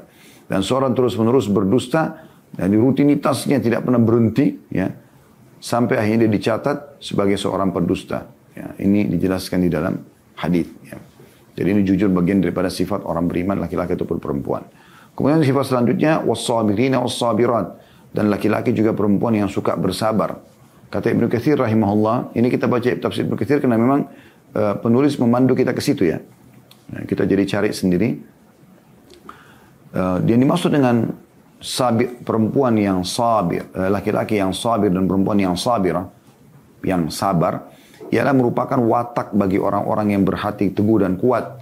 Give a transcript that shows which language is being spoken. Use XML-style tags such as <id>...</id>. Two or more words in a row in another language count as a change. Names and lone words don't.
<id>Dan seorang terus-menerus berdusta, dan di rutinitasnya tidak pernah berhenti, ya, sampai akhirnya dia dicatat sebagai seorang pendusta. Ya, ini dijelaskan di dalam hadis. Ya. Jadi ini jujur bagian daripada sifat orang beriman, laki-laki ataupun perempuan. Kemudian sifat selanjutnya,</id> <ar>والصابرين والصابرات,</ar> <id>dan laki-laki juga perempuan yang suka bersabar. Kata Ibnu Katsir rahimahullah, ini kita baca tafsir Ibnu Katsir karena memang penulis memandu kita ke situ, ya. Nah, kita jadi cari sendiri. Dia dimaksud dengan perempuan yang sabir, laki-laki yang sabir dan perempuan yang sabirah, yang sabar, ialah merupakan watak bagi orang-orang yang berhati teguh dan kuat.</id>